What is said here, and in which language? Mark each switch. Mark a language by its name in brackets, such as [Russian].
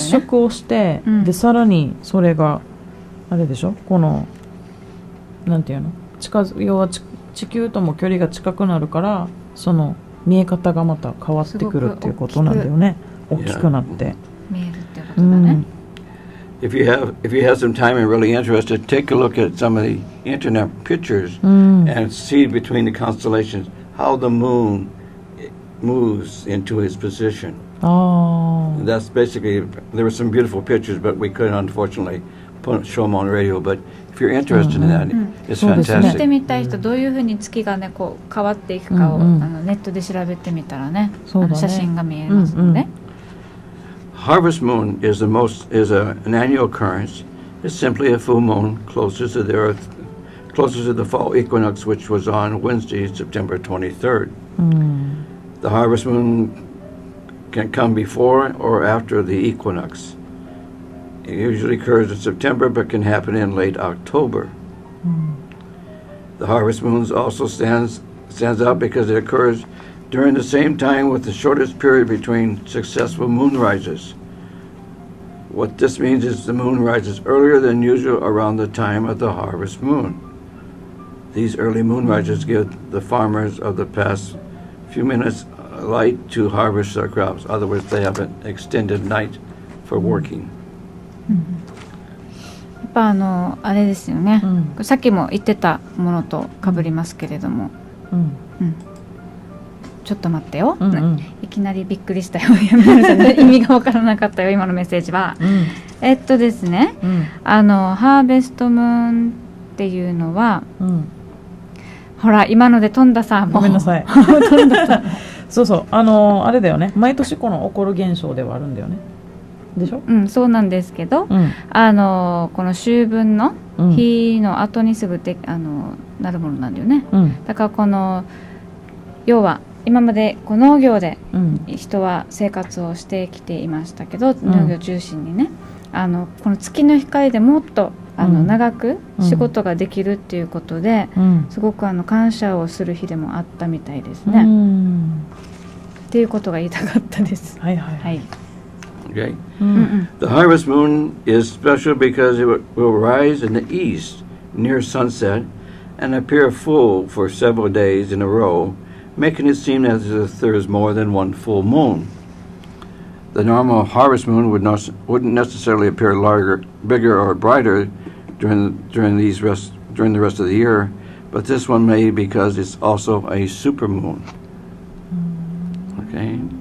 [Japanese] 月食をして、でさらにそれがあれでしょこのなんていうの要は地球とも距離が近くなるからその見え方がまた変わってくるっていうことなんだよね大きくなって見えるってことだね、 [English] If you have some time and really interested, take a look at some of the internet pictures and see between the constellations how the moon moves into its position. That's basically, there were some beautiful pictures, but we couldn't unfortunately show them on the radio. But if you're interested in that, it's [Japanese] 見て [English] fantastic. [Japanese] みたい人どういうふうに月がねこう変わっていくかを、ネットで調べてみたらね写真が見えますので、 [English] Harvest moon is an annual occurrence. It's simply a full moon closest to the Earth, closest to the fall equinox, which was on Wednesday, September 23rd. The harvest moon can come before or after the equinox. It usually occurs in September, but can happen in late October. The harvest moon also stands out because it occurs during the same time with the shortest period between successful moon rises. What this means is the moon rises earlier than usual around the time of the harvest moon. These early moon rises give the farmers of the past few minutes light to harvest their crops. In other words, they have an extended night for working. [Japanese] やっぱあれですよね、さっきも言ってたものと被りますけれども、ちょっと待ってよ、いきなりびっくりしたよ意味が分からなかったよ今のメッセージは、ですね、ハーベストムーンっていうのは、ほら今ので飛んださもうごめんなさい飛んださそうそう、あれだよね。毎年この起こる現象ではあるんだよね。でしょ？うん、そうなんですけど、この秋分の日の後にすぐなるものなんだよね。だからこの要は今まで農業で人は生活をしてきていましたけど、農業中心にね、この月の光でもっと長く仕事ができるっていうことで、すごく感謝をする日でもあったみたいですね。っていうことが言いたかったです。はいはいはい。 [English] Okay. The harvest moon is special because it will rise in the east near sunset and appear full for several days in a row, making it seem as if there is more than one full moon. The normal harvest moon wouldn't necessarily appear larger, bigger, or brighter during the rest of the year, but this one may because it's also a supermoon. Okay.